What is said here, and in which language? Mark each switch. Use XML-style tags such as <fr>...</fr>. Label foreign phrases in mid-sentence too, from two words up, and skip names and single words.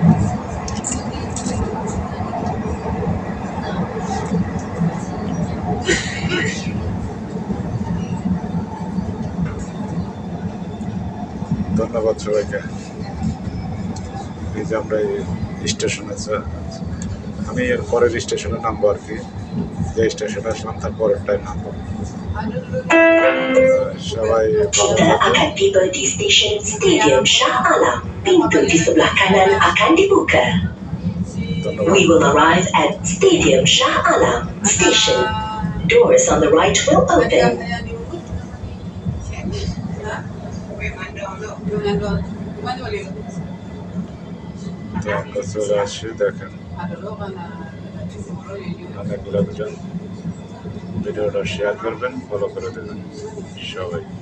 <bn>ধন্যবাদ সবাইকে। এই যে আমরা এই স্টেশনে, আমি এর পরের স্টেশনে নামবো আর কি, যে স্টেশনে আসলাম তার পরেরটাই নামবো। সবাই ভালো থাকবেন।</bn> <ms>Tiba di stesen Stadium Shah Alam. Pintu di sebelah kanan akan dibuka.</ms> <en>We will arrive at Stadium Shah Alam station. Doors on the right will open.</en> <bn>তো আমরা চলে আসছি, দেখেন অনেক লোকজন। ভিডিওটা শেয়ার করবেন, ফলো করে দেবেন সবাই।</bn>